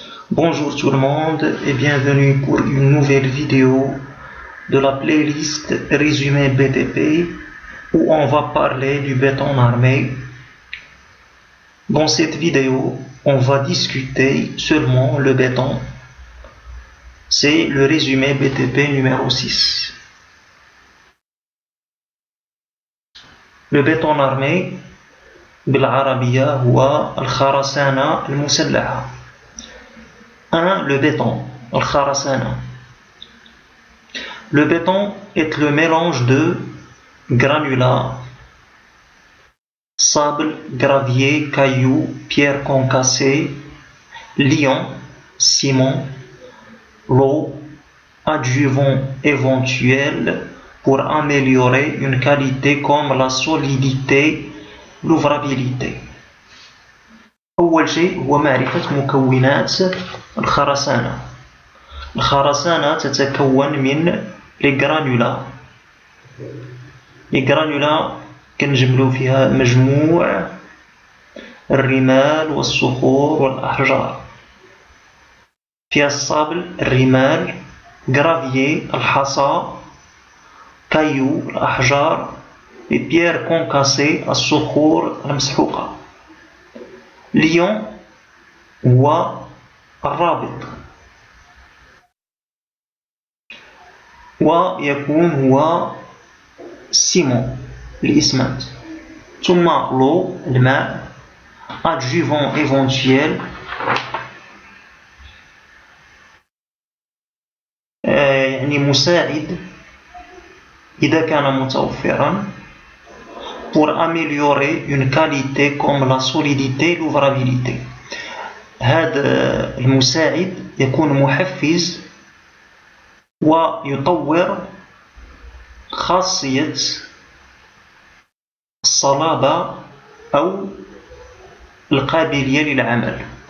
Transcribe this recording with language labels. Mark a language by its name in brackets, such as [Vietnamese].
[French] Bonjour tout le monde et bienvenue pour une nouvelle vidéo de la playlist Résumé BTP où on va parler du béton armé. Dans cette vidéo, on va discuter seulement le béton. C'est le résumé BTP numéro 6. Le béton armé [Arabic] بالعربية هو الخرسانة المسلحة. 1. [French] Le béton, الخرسانة. Le béton est le mélange de granulats, sable, gravier, cailloux, pierres concassées, liant, ciment, l'eau, adjuvant éventuel pour améliorer une qualité comme la solidité, l'ouvrabilité. [Arabic] أول شيء هو معرفة مكونات الخرسانة. الخرسانة تتكون من les granulats. Les granulats كنجملو فيها مجموع الرمال والصخور والأحجار. فيها الصابل، الرمال، gravier الحصى، caillou الأحجار، les pierres concassées الصخور المسحوقة. liant هو الرابط، ويكون هو السيمون الإسمنت. [French] ثم l'eau الماء، adjuvant éventuel [Arabic] يعني مساعد إذا كان متوفرا [French] pour améliorer une qualité comme la solidité l'ouvrabilité. [Arabic] هذا المساعد يكون محفز ويطور خاصية الصلابة أو القابلية للعمل.